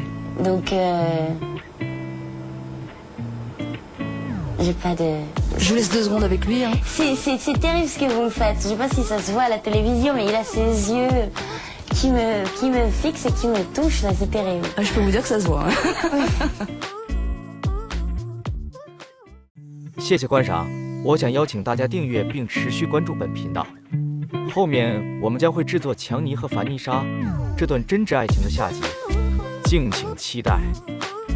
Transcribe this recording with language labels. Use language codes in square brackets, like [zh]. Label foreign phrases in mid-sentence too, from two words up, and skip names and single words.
[fr] Donc, j'ai pas de... Je vous laisse 2 secondes avec lui. Hein. C'est terrible ce que vous me faites. Je sais pas si ça se voit à la télévision, mais il a ses yeux qui me fixent et qui me touchent. Là, c'est terrible. Je peux vous dire que ça se voit. Hein. [zh] 谢谢观赏，我想邀请大家订阅并持续关注本频道。后面我们将会制作强尼和凡妮莎这段真挚爱情的下集，敬请期待。